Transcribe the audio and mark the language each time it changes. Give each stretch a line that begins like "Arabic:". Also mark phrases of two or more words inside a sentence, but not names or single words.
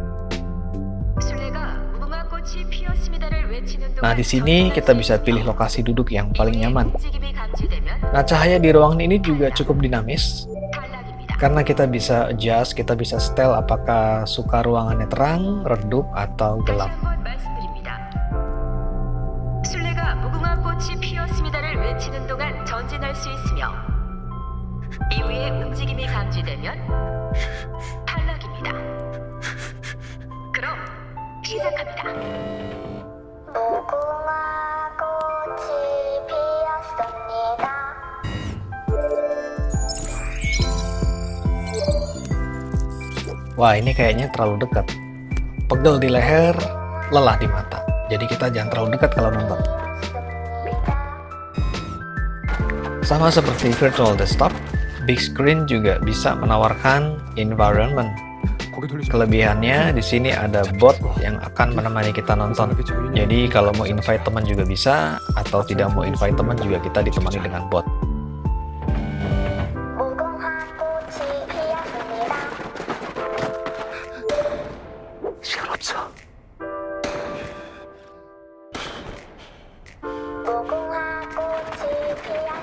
Indonesian: Nah, di sini kita bisa pilih lokasi duduk yang paling nyaman. Nah, cahaya di ruangan ini juga cukup dinamis. Karena kita bisa adjust, kita bisa setel apakah suka ruangannya terang, redup, atau gelap.
Korean: 술래가 무궁화 꽃이 피었습니다를 외치는 동안 전진할 수 있으며 이후에 움직임이 감지되면 탈락입니다. 그럼 시작합니다. 무궁화 꽃이 피었습니다.
Indonesian: Wah, ini kayaknya terlalu dekat. Pegel di leher, lelah di mata. Jadi kita jangan terlalu dekat kalau nonton. Sama seperti
English: virtual desktop, big screen
Indonesian: juga bisa menawarkan environment. Kelebihannya di sini ada bot yang akan menemani kita nonton. Jadi kalau mau invite teman juga bisa, atau tidak mau invite teman juga kita ditemani dengan bot.
Korean: 무궁화 꽃이 피었습니다. 시간 없어. 무궁화 꽃이